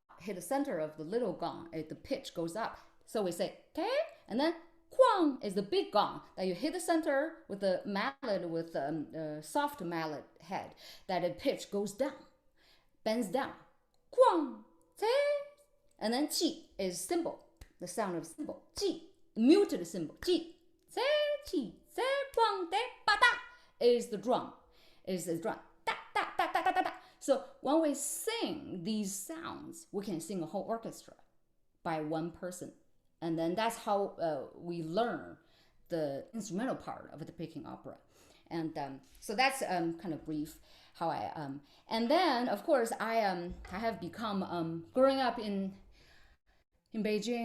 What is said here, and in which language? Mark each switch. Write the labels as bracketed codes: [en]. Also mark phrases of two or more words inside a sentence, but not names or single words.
[en] Hit the center of the little gong, the pitch goes up. So we say te, and then Kwang is the big gong that you hit the center with the mallet, with the soft mallet head, that the pitch goes down, bends down. Kwang, te. And then Qi is cymbal, the sound of cymbal. Qi, muted cymbal. Qi, qi, kwang, te, ba, da, is the drum. Is the drum. Da, da, da, da, da, da, da. So when we sing these sounds, we can sing a whole orchestra by one person. And then that's how we learn the instrumental part of the Peking opera. And so that's kind of brief how I and then of course I have become growing up in Beijing.